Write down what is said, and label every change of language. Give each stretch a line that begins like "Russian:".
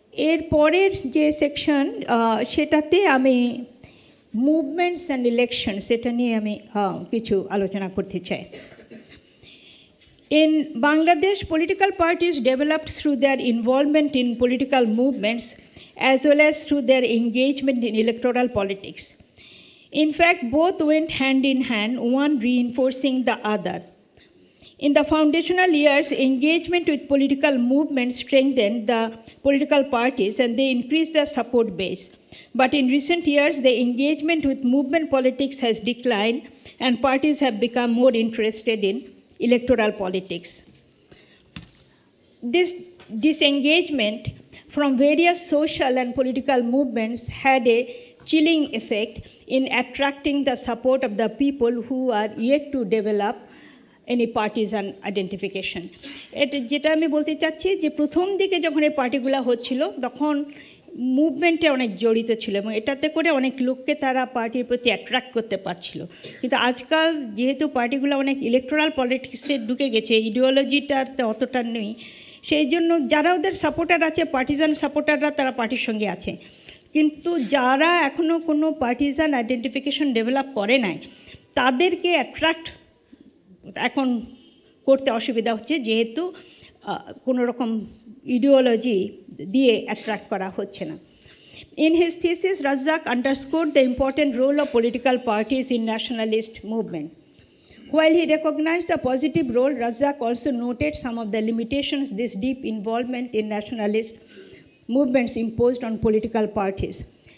Bangla: এর পরের যে সেকশন সেটাতে আমি মুভমেন্টস অ্যান্ড ইলেকশন সেটা নিয়ে আমি কিছু আলোচনা করতে চাই।
English: In Bangladesh, political parties developed through their involvement in political movements as well as through their engagement in electoral politics. In fact, both went hand in hand, one reinforcing the other. In the foundational years, engagement with political movements strengthened the political parties and they increased their support base. But in recent years, the engagement with movement politics has declined and parties have become more interested in electoral politics. This disengagement from various social and political movements had a chilling effect in attracting the support of the people who are yet to develop any partisan identification.
Bangla: যেটা আমি বলতে চাচ্ছি যে প্রথম দিকে যখন এই পার্টিগুলো হচ্ছিল তখন মুভমেন্টে অনেক জড়িত ছিল এবং এটাতে করে অনেক লোককে তারা পার্টির প্রতি অ্যাট্রাক্ট করতে পারছিল। কিন্তু আজকাল যেহেতু পার্টিগুলো অনেক ইলেকটোরাল পলিটিক্সে ঢুকে গেছে, ইডিওলজিটাতে অতটা নেই, সেই জন্য যারা ওদের সাপোর্টার আছে, পার্টিজান সাপোর্টাররা, তারা পার্টির সঙ্গে আছে। কিন্তু যারা এখনও কোনো পার্টিজান আইডেন্টিফিকেশন ডেভেলপ করে নাই, তাদেরকে অ্যাট্রাক্ট এখন করতে অসুবিধা হচ্ছে, যেহেতু কোনো রকম ইডিওলজি দিয়ে অ্যাট্রাক্ট করা হচ্ছে না।
English: In his thesis, Razzaq underscored the important role of political parties in nationalist movement. While he recognized the positive role, Razzaq also noted some of the limitations this deep involvement in nationalist movements imposed on political parties.